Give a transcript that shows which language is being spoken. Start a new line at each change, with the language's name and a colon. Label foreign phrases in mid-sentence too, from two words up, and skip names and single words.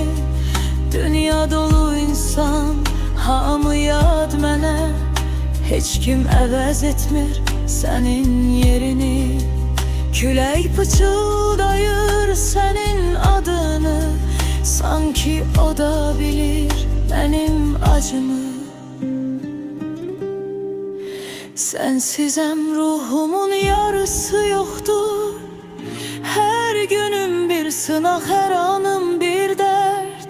Azerbaijani: Dünya dolu insan, hamı yad mənə, heç kim əvəz etmir senin yerini. Külək pıçıldayır senin adını, sanki o da bilir benim acımı.
Turkish: Sensizem ruhumun yarısı yoktur. Her günüm bir sınav, her anım bir dert.